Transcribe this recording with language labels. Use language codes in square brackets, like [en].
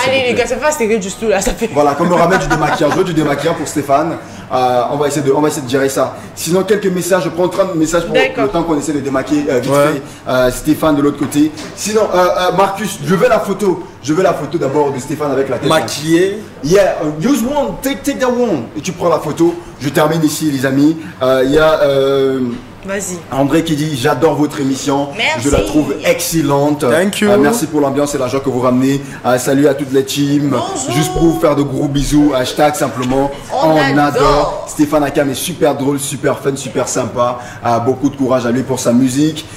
[fr] Allez les gars, ça fait pas stérile du tout là, ça fait. Voilà, qu'on me ramène du démaquillant, je veux du démaquillant pour Stéphane. On va essayer de gérer ça. Sinon quelques messages, je prends 30 messages pour le temps qu'on essaie de démaquiller vite fait Stéphane de l'autre côté. Sinon Marcus, je veux la photo d'abord de Stéphane avec la tête maquillée. [en] Yeah, use one, take that one. [fr] Et tu prends la photo. Je termine ici les amis. Il y a vas-y. André qui dit j'adore votre émission. Merci. Je la trouve excellente. [en] Thank you. [fr] Merci pour l'ambiance et la joie que vous ramenez. Salut à toute la team. Bonjour. Juste pour vous faire de gros bisous. Hashtag simplement. On adore. Stéphane Akam est super drôle, super fun, super sympa. Beaucoup de courage à lui pour sa musique.